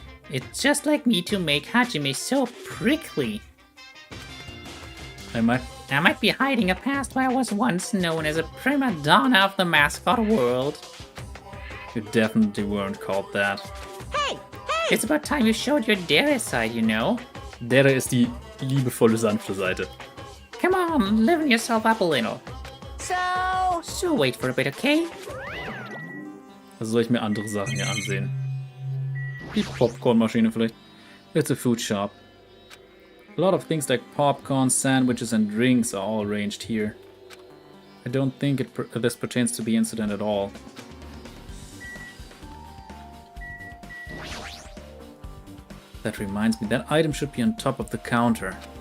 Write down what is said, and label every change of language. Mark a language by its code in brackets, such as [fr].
[en] It's just like me to make Hajime so prickly. I might be hiding a past where I was once known as a prima donna of the mascot world. You definitely weren't called that. Hey! It's about time you showed your dare side, you know. [de] Dere ist die liebevolle, sanfte Seite. [en] Come on, liven yourself up a little. So, Wait for a bit, okay? [de] Also soll ich mir andere Sachen hier ansehen? Die Popcornmaschine vielleicht. [en] It's a food shop. A lot of things like popcorn, sandwiches and drinks are all arranged here. I don't think this pertains to the incident at all. That reminds me, that item should be on top of the counter.